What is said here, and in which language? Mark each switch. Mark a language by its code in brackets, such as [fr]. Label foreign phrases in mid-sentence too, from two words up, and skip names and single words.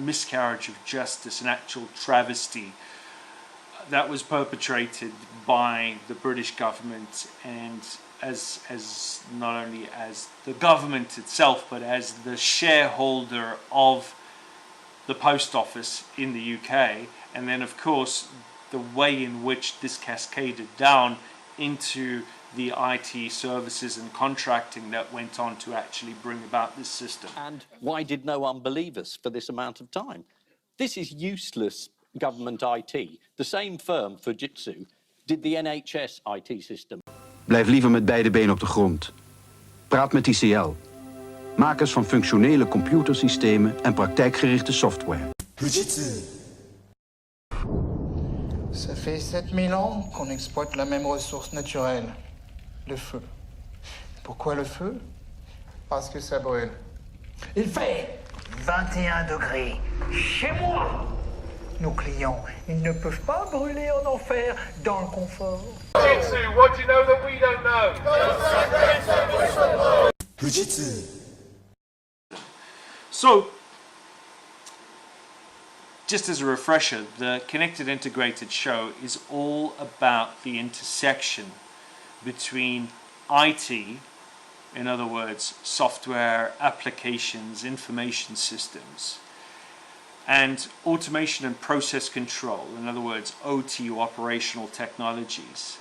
[en] miscarriage of justice, an actual travesty that was perpetrated by the British government, and as not only as the government itself, but as the shareholder of the Post Office in the UK, and then of course the way in which this cascaded down into the IT services and contracting that went on to actually bring about this system. And why did no one believe us for this amount of time? This is useless government IT. The same firm, Fujitsu, did the NHS IT system. [nl] Blijf liever met beide benen op de grond. Praat met ICL. Makers van functionele computersystemen en praktijkgerichte software. Fujitsu. [fr] Ça fait 7000 ans qu'on exploite la même ressource naturelle, le feu. Pourquoi le feu? Parce que ça brûle. Il fait 21 degrés chez moi. Nos clients, ils ne peuvent pas brûler en enfer dans le confort. [en] Fujitsu, what do you know that we don't know? Fujitsu. So, just as a refresher, the Connected Integrated show is all about the intersection between IT, in other words, software, applications, information systems, and automation and process control, in other words, OT, or operational technologies.